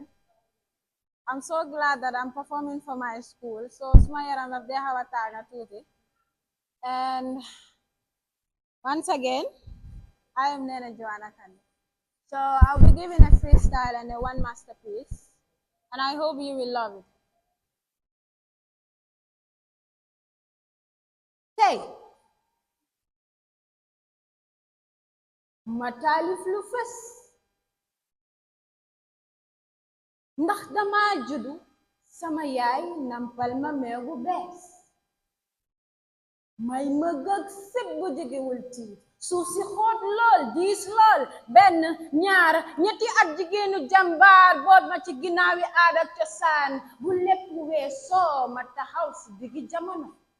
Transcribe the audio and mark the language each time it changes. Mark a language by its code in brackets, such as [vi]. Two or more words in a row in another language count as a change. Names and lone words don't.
[en] I'm so glad that I'm performing for my school. So Smayaram of Dehawataga Tuti. And once again, I am Nena Joanna Kani. So I'll be giving a freestyle and a one masterpiece. And I hope you will love it. Hey! [wo] Matalif lu fës ndax dama juddu sama yaay nampal ma meew bu bees may mëgg ak sëb bu jegewul tiit suuf si xoot lool diis lool benn ñaar ñetti at jigéenu jàmbaar boot ma ci ginnaawi aada ak cosaan bu lépp weesoo ma taxaw si diggi jamono